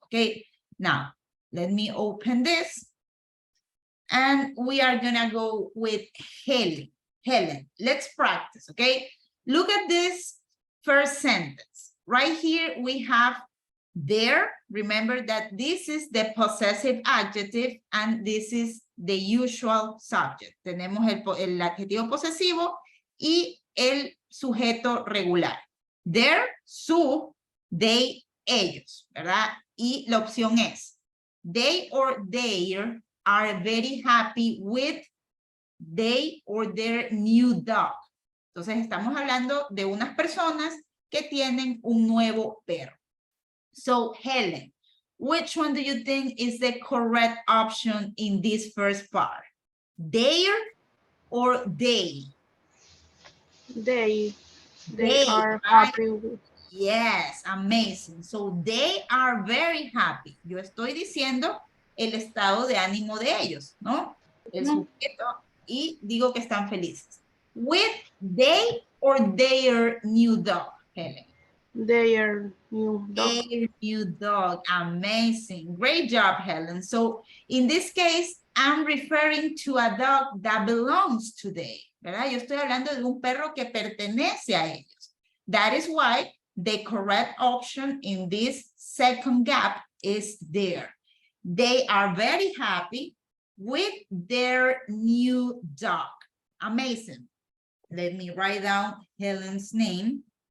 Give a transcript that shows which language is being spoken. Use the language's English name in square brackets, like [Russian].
[English] Okay, now let me open this. And we are gonna go with Helen. Helen, let's practice, okay? Look at this first sentence. Right here we have there. Remember that this is the possessive adjective and this is the usual subject. [Spanish] Tenemos el adjetivo posesivo y el sujeto regular. Their, su, they, ellos, ¿verdad? Y la opción es, [English] they or their are very happy with they or their new dog. [Spanish] Entonces estamos hablando de unas personas que tienen un nuevo perro. [English] So Helen, which one do you think is the correct option in this first part? Their or they? They They, are right? happy with. Yes, amazing. So they are very happy. [Spanish] Yo estoy diciendo el estado de ánimo de ellos, ¿no? El sujeto, y digo que están felices. [English] With they or their new dog, Helen? Their new dog. Their new dog. Amazing. Great job, Helen. So in this case, I'm referring to a dog that belongs to they, [Spanish] ¿verdad? Yo estoy hablando de un perro que pertenece a ellos. [English] That is why the correct option in this second gap is there. They are very happy with their new dog. Amazing. Let me write down Helen's name.